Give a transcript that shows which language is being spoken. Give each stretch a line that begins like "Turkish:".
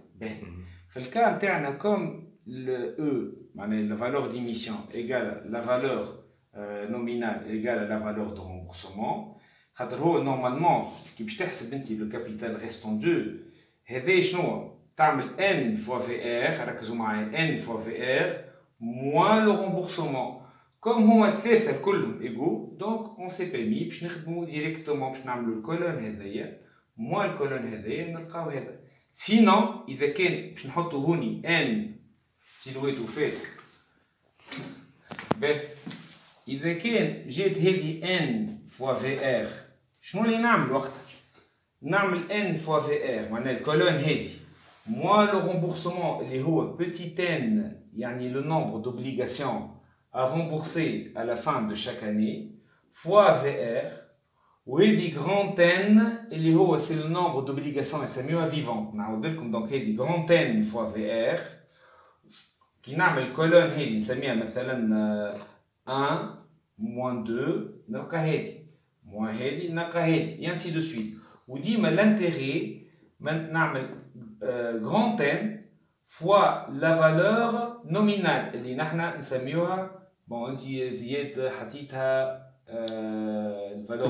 French: Dans le cas, comme le E, la valeur d'émission égale la valeur nominale égale à la valeur de remboursement, normalement, le capital restant 2, تعمل n fois VR,
Arabic: ركزوا معايا
French: n fois VR moins le remboursement. Comme هما ثلاثة كلهم égaux, donc on s'est permis
Arabic: باش نخدموا
French: directement
Arabic: باش نعملوا الكولون هذايا
French: moins الكولون هذايا نلقاو هذا. Sinon
Arabic: إذا كان باش نحطوا هوني n ستيلويتو فات باهي إذا كان جات هذه n fois VR شنو اللي نعمل وقتها؟ نعمل n fois VR معناها الكولون هذه
French: moins le remboursement
Arabic: اللي هو petit n يعني
French: le nombre d'obligations à rembourser à la fin de chaque année
Arabic: fois VR وهذه grand n اللي هو
French: c'est le nombre d'obligations
Arabic: يسميوها vivante. نعاود لكم دونك هذه grand n fois VR كي نعمل كولون هذه نسميها مثلا 1 moins 2 نلقى هذه moins هذه نلقى هذه
French: et ainsi de suite.
Arabic: وديما l'intérêt نعمل grand N
French: fois la valeur nominale
Arabic: اللي نحنا نسميوها bon انت زياد حطيتها الفالور